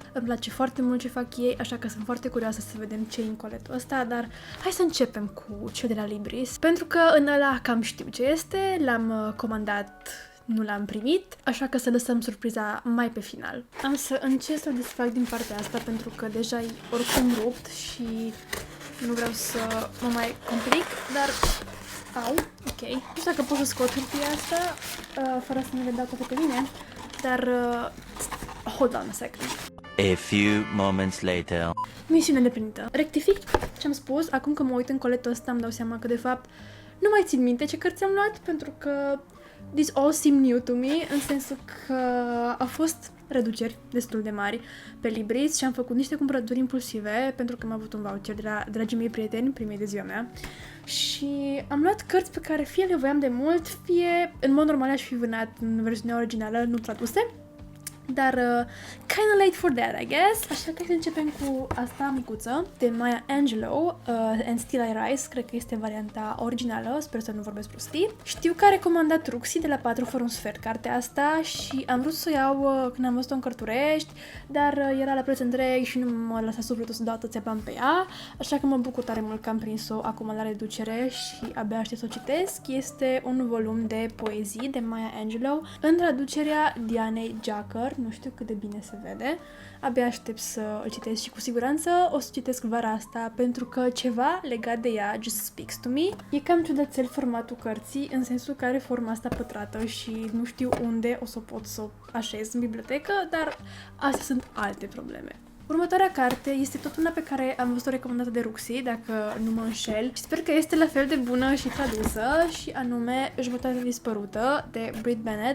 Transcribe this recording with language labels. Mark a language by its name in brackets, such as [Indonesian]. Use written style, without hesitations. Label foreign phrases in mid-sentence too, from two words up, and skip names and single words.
[Romanian] Îmi place foarte mult ce fac ei, așa că sunt foarte curioasă să vedem ce e în coletul ăsta, dar hai să începem cu cel de la Libris, pentru că în ăla cam știu ce este, l-am comandat, nu l-am primit, așa că să lăsăm surpriza mai pe final. Am să încerc să-l desfac din partea asta pentru că deja e oricum rupt și nu vreau să mă mai complic, dar... Au, ok. Nu știu dacă pot să scot hârtia asta fără să ne le dau toate pe mine, dar [English] hold on a second. A few moments later. [Romanian] Misiune îndeplinită. Rectific ce-am spus, acum că mă uit în coletul ăsta îmi dau seama că de fapt nu mai țin minte ce cărți am luat, pentru că [English] this all seem new to me, [Romanian] în sensul că au fost reduceri destul de mari pe Libris și am făcut niște cumpărături impulsive pentru că am avut un voucher de la dragii mei prieteni primei de ziua mea și am luat cărți pe care fie le voiam de mult, fie în mod normal aș fi vânat în versiunea originală, nu traduse, dar [English] kinda late for that, I guess. [Romanian] Așa că să începem cu asta micuță de Maya Angelou, And Still I Rise, cred că este varianta originală, sper să nu vorbesc prostii. Știu că a recomandat Ruxi de la 4 fără un sfert cartea asta și am vrut să o iau când am văzut-o în Cărturești, dar era la preț întreg și nu mă lăsa sufletul să dau atâția bani pe ea, așa că mă bucur tare mult că am prins-o acum la reducere și abia aștept să o citesc. Este un volum de poezii de Maya Angelou în traducerea Dianei Jacker. Nu știu cât de bine se vede. Abia aștept să îl citesc și cu siguranță o să citesc vara asta pentru că ceva legat de ea [English] just speaks to me. [Romanian] E cam ciudățel formatul cărții, în sensul că are forma asta pătrată și nu știu unde o să pot să o așez în bibliotecă, dar astea sunt alte probleme. Următoarea carte este tot una pe care am văzut-o recomandată de Ruxi, dacă nu mă înșel, și sper că este la fel de bună și tradusă, și anume Jumătatea dispărută de Brit Bennett.